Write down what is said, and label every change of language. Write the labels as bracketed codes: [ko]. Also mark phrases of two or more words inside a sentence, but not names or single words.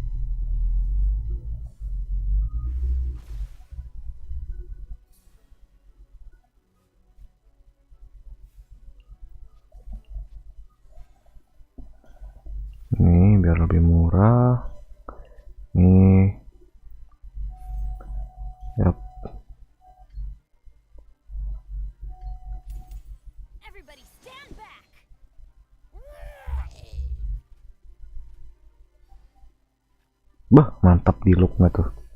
[id] Nih biar lebih murah. Nih. Yap. [en] Everybody stand back. [id] Bah, mantap di look nggak tuh?